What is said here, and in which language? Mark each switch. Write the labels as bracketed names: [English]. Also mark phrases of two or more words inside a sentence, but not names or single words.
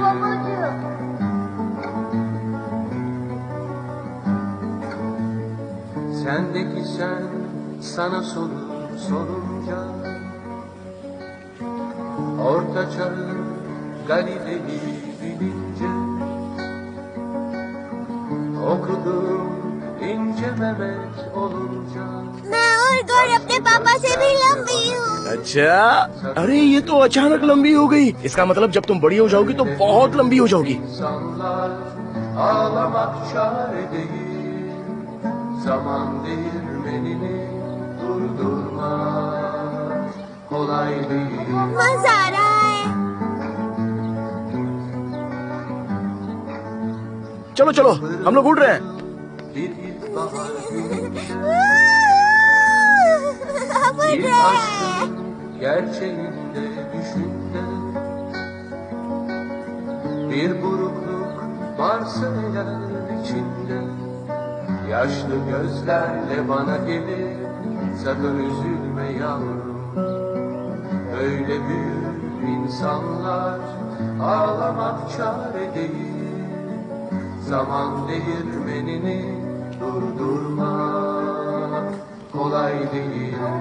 [Turkish] Sendeki sen sana sorunca, orta çağı Galile'yi bilince, okudum ince Mehmet olunca. [Hindi] मैं और गौर अपने पापा से भी लंबी हूँ। अच्छा, अरे ये तो अचानक लंबी हो गई। इसका मतलब जब तुम बड़ी हो जाओगी तो बहुत लंबी हो जाओगी। [Turkish] İnsanlar ağlamak çare değil, zaman değirmenini durdurmak kolay değil. [Hindi] मजा आ रहा है। चलो चलो, हम लोग उड़ रहे हैं। [Turkish] Bir ilkbahar gününde, [Hindi] उड़ [Turkish] bir [Hindi] रहे हैं। [Turkish] aşkın gerçeğinde düşünde, bir burukluk varsa eğer içinde, yaşlı gözlerle bana gelir, sakın üzülme yavrum, öyle büyür insanlar, ağlamak çare değil, zaman değirmenini durdurmak kolay değil.